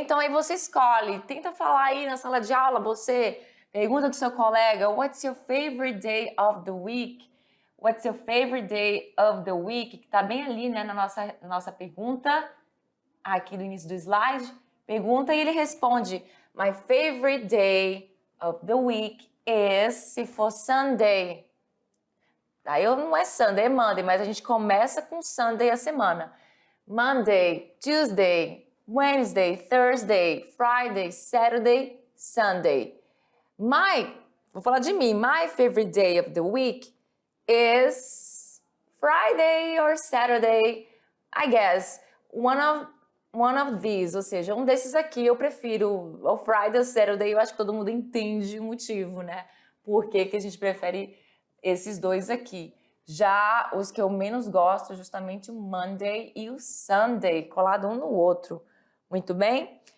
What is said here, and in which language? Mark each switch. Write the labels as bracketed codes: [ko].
[pt] Então, aí você escolhe. Tenta falar aí na sala de aula, você pergunta do seu colega, [en] what's your favorite day of the week? What's your favorite day of the week? [pt] Que tá bem ali, né, na nossa pergunta, aqui do início do slide. Pergunta e ele responde, [en] my favorite day of the week is, [pt] se for Sunday. Aí não é Sunday, é Monday, mas a gente começa com Sunday a semana. [en] Monday, Tuesday, Wednesday, Thursday, Friday, Saturday, Sunday. [pt] Vou falar de mim, [en] my favorite day of the week is Friday or Saturday, I guess. One of these, [pt] ou seja, um desses aqui eu prefiro, o Friday ou Saturday, eu acho que todo mundo entende o motivo, né? Por que que a gente prefere esses dois aqui. Já os que eu menos gosto, justamente o Monday e o Sunday, colado um no outro. Muito bem?